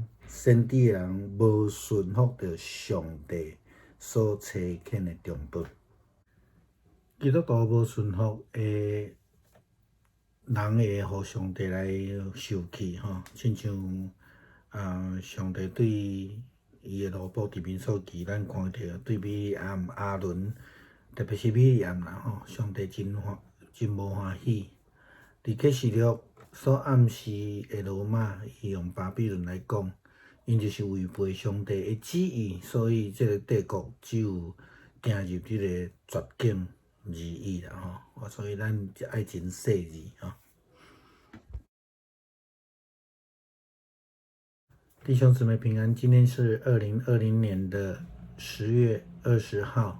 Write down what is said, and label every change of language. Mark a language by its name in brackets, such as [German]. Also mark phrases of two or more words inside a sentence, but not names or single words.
[Min Nan Chinese] 先知的人无顺服着上帝所差遣的中保，基督徒无顺服的人会互上帝来受气亲像上帝对伊的奴仆伫民数记，咱看到对米利暗、阿伦，特别是米利暗啦上帝真无欢喜。伫启示录所暗示的罗马，伊用巴比伦来讲。因就是违背上帝的旨意，所以这个帝国只有行入这个绝境而已啦所以咱爱真细致弟兄姊妹平安，今天是2020年的10月20号。